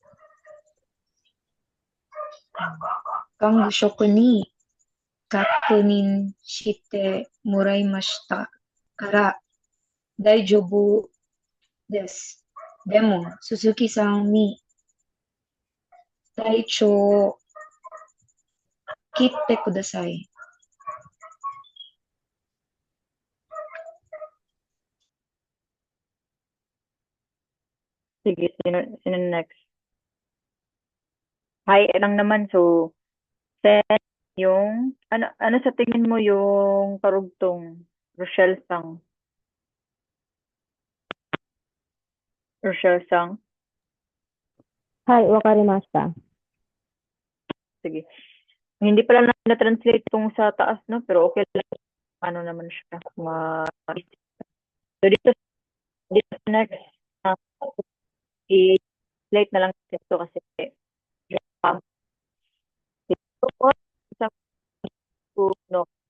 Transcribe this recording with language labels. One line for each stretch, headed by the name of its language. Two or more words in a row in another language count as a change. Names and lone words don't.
Japanese: 看護職に確認してもらいましたから大丈夫です。でも、鈴木さんに体調を切ってください。
Filipino: Sige, sino next? Hi, lang naman. So, send yung, ano sa tingin mo yung karugtong? Rochelle-sang. Rochelle-sang.
Japanese: はい、わかりました。
Filipino: Sige. Hindi pala na-translate tong sa taas, no? Pero okay lang. Ano naman siya. So, dito sa next, i-slate na lang ito kasi um, isang no,